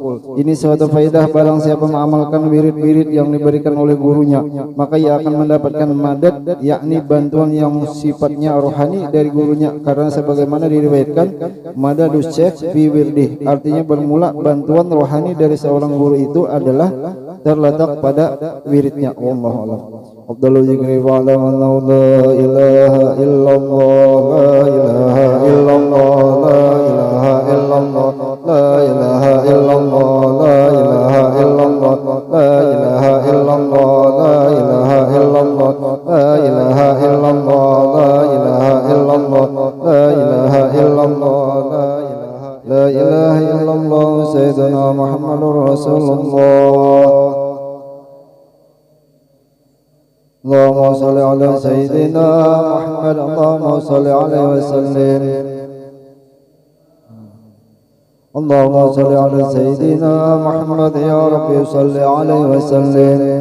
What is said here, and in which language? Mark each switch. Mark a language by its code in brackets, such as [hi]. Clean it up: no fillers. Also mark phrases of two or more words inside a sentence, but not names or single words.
[id] Ini suatu faedah, barang siapa mengamalkan wirid-wirid yang diberikan oleh gurunya, maka ia akan mendapatkan madad, yakni bantuan yang sifatnya rohani dari gurunya. Karena sebagaimana diriwayatkan, [ar] مدد الشيخ في ورده, [id] artinya bermula bantuan rohani dari seorang guru itu adalah terletak pada wiridnya. [ar] والله أعلم. أفضل الذكر ولا إله إلا الله لا إله إلا الله لا إله إلا الله لا إله إلا الله لا إله إلا الله لا إله إلا الله لا إله إلا الله لا إله إلا الله لا إله إلا الله لا إله إلا الله لا إله إلا الله سيدنا محمد رسول الله. اللهم صل على سيدنا محمد اللهم صل عليه وسلم. اللهم صل على سيدنا محمد يا رب صل عليه وسلم.